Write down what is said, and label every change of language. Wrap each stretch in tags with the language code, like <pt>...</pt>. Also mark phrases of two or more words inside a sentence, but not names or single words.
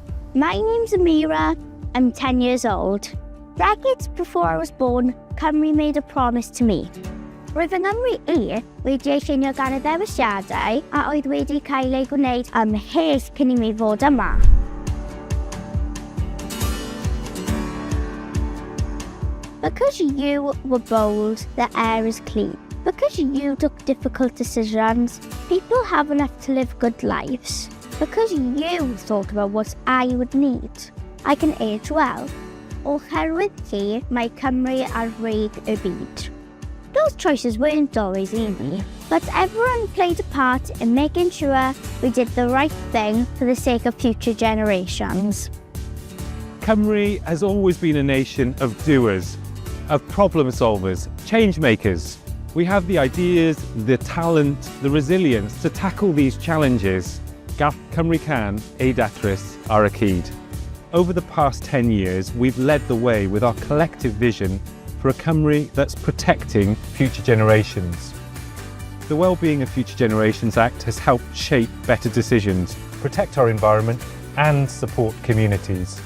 <en>My name's Amira, I'm 10 years old. Decades before I was born, Cymru made a promise to me.</en> <cy>Roedd yng Nghymru wedi ei llunio gan y ddewisiadau a oedd wedi cael ei gwneud ymhell cyn I mi fod yma.</cy> <en>Because you were bold, the air is clean. Because you took difficult decisions, people have enough to live good lives. Because you thought about what I would need, I can age well.</en> <cy>Oherwydd chi, mae Cymru ar rheg y byd.</cy> <en>Those choices weren't always easy, but everyone played a part in making sure we did the right thing for the sake of future generations. Cymru has always been a nation of doers, of problem solvers, change makers. We have the ideas, the talent, the resilience to tackle these challenges.</en> <cy>Gall Cymru can ei datrys ar y cyd.</cy> <en>Over the past 10 years, we've led the way with our collective vision for a Cymru that's protecting future generations. The Wellbeing of Future Generations Act has helped shape better decisions, protect our environment and support communities.</en>